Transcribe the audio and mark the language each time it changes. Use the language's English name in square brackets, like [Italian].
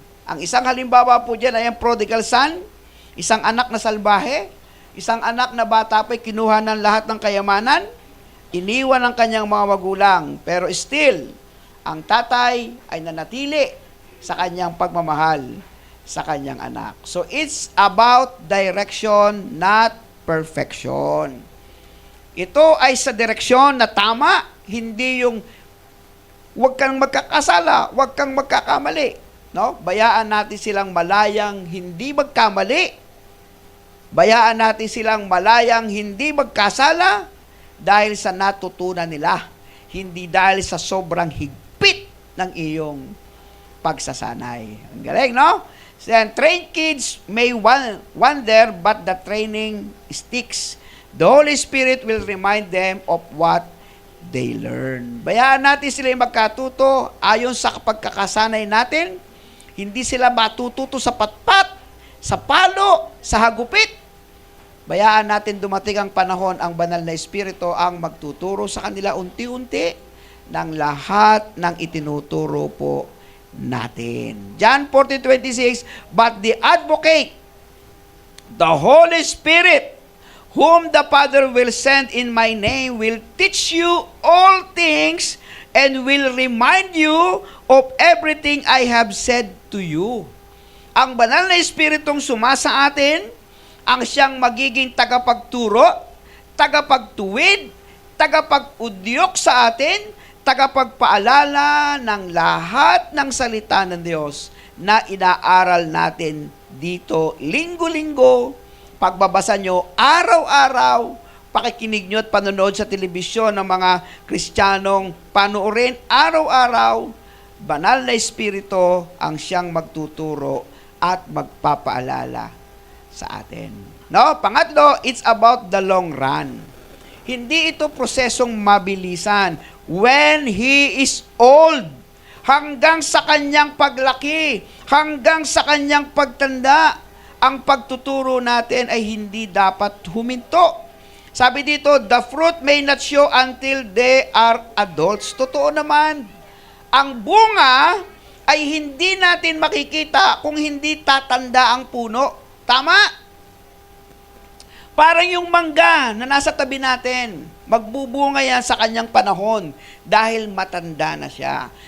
[Filipino] Ang isang halimbawa po dyan ay ang prodigal son, isang anak na salbahe, isang anak na bata pa'y kinuha ng lahat ng kayamanan, iniwan ng kanyang mga magulang, pero still, ang tatay ay nanatili sa kanyang pagmamahal sa kanyang anak. [English] So, it's about direction, not perfection. [Filipino] Ito ay sa direksyon na tama, hindi yung huwag kang magkakasala, huwag kang magkakamali. No? Bayaan natin silang malayang hindi magkamali. Bayaan natin silang malayang hindi magkasala dahil sa natutunan nila, hindi dahil sa sobrang higpit ng iyong pagsasanay. Ang galing, no? [English] Then, trained kids may wander, but the training sticks. The Holy Spirit will remind them of what they learn. [Filipino] Bayaan natin sila magkatuto ayon sa pagkakasanay natin. Hindi sila matututo sa patpat, sa palo, sa hagupit. Bayaan natin dumating ang panahon, ang banal na Espiritu ang magtuturo sa kanila unti-unti ng lahat ng itinuturo po natin. [English] John 14:26, but the advocate, the Holy Spirit, whom the Father will send in my name, will teach you all things and will remind you of everything I have said to you. [Filipino] Ang banal na Espiritong sumasa atin, ang siyang magiging tagapagturo, tagapagtuwid, tagapag-udyok sa atin, tagapagpaalala ng lahat ng salita ng Diyos na inaaral natin dito linggo-linggo, pagbabasa nyo araw-araw, pakikinig nyo at panonood sa telebisyon ng mga Kristiyanong panoorin araw-araw, banal na Espiritu ang siyang magtuturo at magpapaalala sa atin. No? [English] Pangatlo, it's about the long run. [Filipino] Hindi ito prosesong mabilisan. [English] When he is old, [Filipino] hanggang sa kanyang paglaki, hanggang sa kanyang pagtanda, ang pagtuturo natin ay hindi dapat huminto. Sabi dito, [English] the fruit may not show until they are adults. [Filipino] Totoo naman, ang bunga ay hindi natin makikita kung hindi tatanda ang puno. Tama? Parang yung mangga na nasa tabi natin, magbubunga yan sa kanyang panahon dahil matanda na siya.